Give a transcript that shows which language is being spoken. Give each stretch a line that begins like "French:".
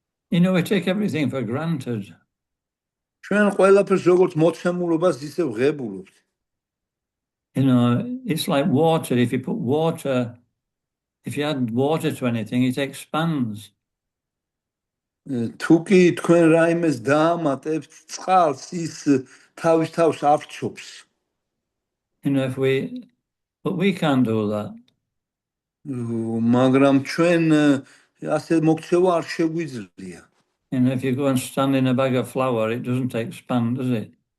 English: You know, we take everything for granted.
Georgian: ჩვენ ყველაფერს როგორც მოცემულობას ისე ვღებულობთ.
English: You know, it's like water. If you put water, if you add water to anything, it expands.
Georgian: თუ კი თქვენ რაიმეს დაამატებთ წყალს, ის თავის თავს ავრცობს.
English: You know, but we can't do that.
Georgian: მაგრამ ჩვენ ასე მოქცევა არ შეგვიძლია.
English: You know, if you go and stand in a bag of flour, it doesn't expand, does it?